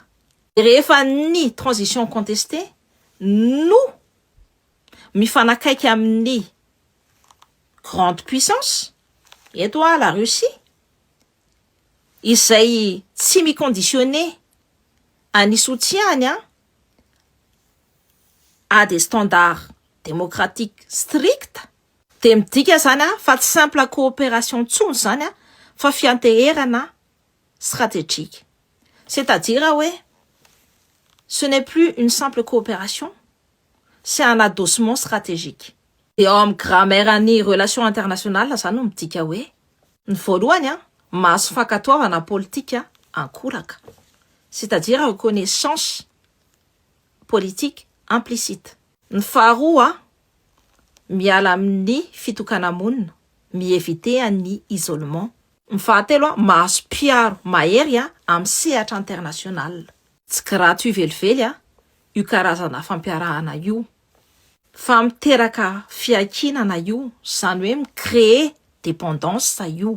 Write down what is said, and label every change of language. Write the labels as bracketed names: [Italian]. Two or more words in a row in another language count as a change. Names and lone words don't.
[Malagasy] Rehefa ny [French] transition contestée [Malagasy] no mifanakaiky amin'ny [French] grande puissance [Malagasy] eto la Russie izay tsy miconditionné any soutiany [French] à des standards démocratiques stricts [Malagasy] dia midika zany fa tsy [French] simple coopération [Malagasy] ntsony zany fa fianteherana stratégique. [French] C'est-à-dire ce n'est plus une simple coopération, c'est un adossement stratégique. Et en grammaire [Malagasy] ni [French] relation internationale [Malagasy] zany no midika hoe ny voalohany mahazo fankatoavana politika ankolaka. [French] C'est-à-dire reconnaissance politique implicite. [Malagasy] Ny faharoa miala amin'ny fitokana monina, mieviter ny isolement. Ny fahatelo mahazo piaro mahery amin'ny sehatra international. Tsy karaha toy velively io karazana fampiarahana io fa miteraka fiakinana io, zany hoe micréer dépendance io.